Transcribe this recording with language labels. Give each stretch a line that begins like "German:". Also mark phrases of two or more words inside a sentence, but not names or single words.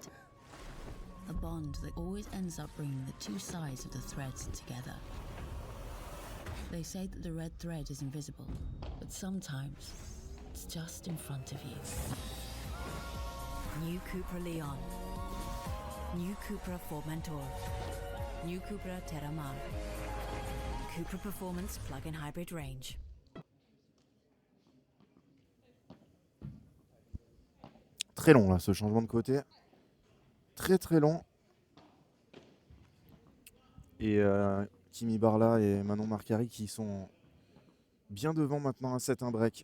English: A bond that always ends up bringing the two sides of the threads together. They say that the red thread is invisible, but sometimes it's just in front of you. New Cupra Leon. New Cupra Formentor. New Cupra Terramar. Cupra Performance plug-in hybrid range.
French: Très long là, ce changement de côté. Très très long. Et Kimi Barla et Manon Marcari qui sont bien devant maintenant à 7-1 break.